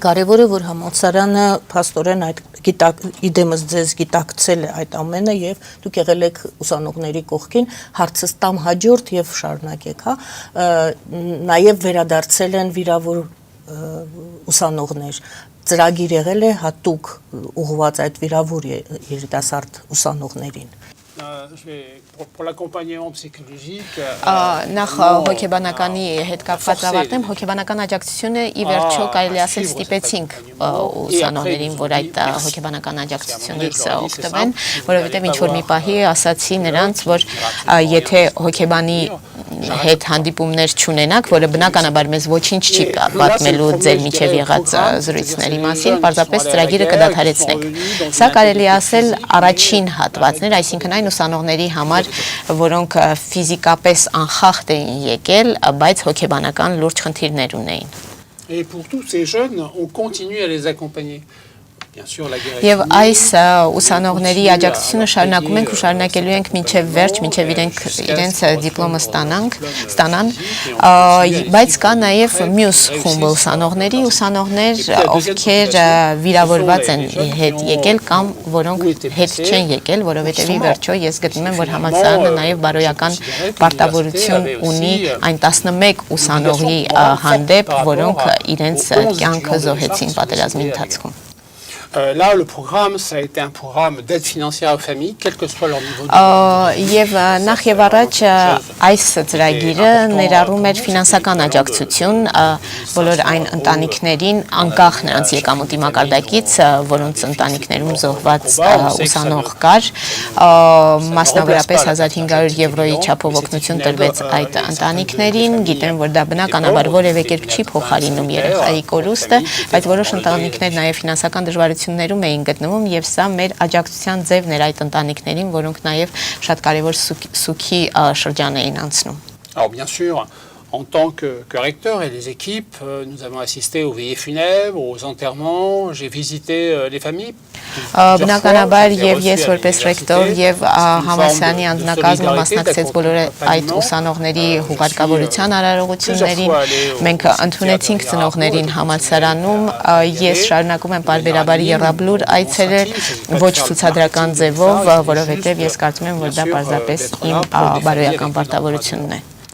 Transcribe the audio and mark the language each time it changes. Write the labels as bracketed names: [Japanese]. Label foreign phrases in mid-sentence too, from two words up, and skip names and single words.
[Armenian] Դե կարևորը որ համալսարանը փաստորեն այդ իդեմս ձեզ գիտակցել է այդ ամենը եւ դուք եղել եք ուսանողների կողքին, հարցս տամ հաջորդ եւ շարունակեք, հա, նաեւ վերադարձել են վիրավոր ուսանողներ, ծրագիր եղել է հատուկ ուղղված այդ վիրավոր երիտասարդ ուսանողներին։ [French] Pour l'accompagnement psychologique, [Armenian] նախ հոգեբանականի հետ կապված ավարտեմ, հոգեբանական աջակցությունը ի վերջո կարելի ասել ստիպեցինք ուսանողներին, որ այդ հոգեբանական աջակցությունից օգտվեն, որովհետև ինչ որ մի պահի ասացի նրանց, որ եթե հոգեբանի հետ հանդիպումներ չունենաք, որը բնականաբար մեզ ոչինչ չի պատմելու ձեր միջև եղած զրույցների մասին, պարզապես ծրագիրը կդադարեցնենք։ Սա կարելի ասել առաջին հատվածներ, այսինքն այն ուսանողների համար, որոնք ֆիզիկապես անխախտ էին եկել, բայց հոգեբանական լուրջ խնդիրներ ունեին։ [French] Et pour tous ces jeunes, on continue à les accompagner. [Armenian] Եվ այս ուսանողների աջակցությունը շարունակում ենք ու շարունակելու ենք մինչև վերջ, մինչև իրենց դիպլոմը ստանան, բայց կա նաև մյուս խումբը ուսանողներ, ովքեր վիրավորված են հետ եկել կամ որոնք հետ չեն եկել, որովհետև ի վերջո ես գտնում եմ, որ համալսարանը նաև բարոյական պարտավորություն ունի այն 11 ուսանողի հանդեպ, որոնք իրենց կյանքը զոհեցին պատերազմի ընթացքում։ [French] Là, le programme, ça a été un programme d'aide financière aux familles, quel que soit leur niveau de... [Armenian] Եվ նախ եւ առաջ այս ծրագիրը ներառում էր ֆինանսական աջակցություն բոլոր այն ընտանիքներին, անկախ նրանց եկամուտի մակարդակից, որոնց ընտանիքներում զոհված ուսանող կար, մասնավորապես 1500 եվրոյի չափով օգնություն տրվեց այդ ընտանիքներին, գիտեմ, որ դա բնականաբար որևէ կերպ չի փոխարինում երեխայի կորուստը, բայց որոշ ընտանիքներ նաեւ ֆինանսական դժվարություններում էին գտնվում եւ սա մեր աջակցության ձևն էր այդ ընտանիքներին, որոնք նաեւ շատ կարևոր սուքի շրջան էին անցնում։ [French] Alors bien sûr, en tant que recteur et les équipes, nous avons assisté aux veillées funèbres, aux enterrements, j'ai visité les familles. [Armenian] Բնականաբար եւ ես որպես ռեկտոր եւ համալսարանի անձնակազմը մասնակցեց բոլոր այդ ուսանողների հուղարկավորության արարողություններին, մենք ընդունեցինք ծնողներին համալսարանում, ես շարունակում եմ պարբերաբար եռաբլուր այցելել, ոչ ցուցադրական ձևով, որովհետեւ ես կարծում եմ, որ դա պարզապես իմ բարոյական պարտավորությունն է։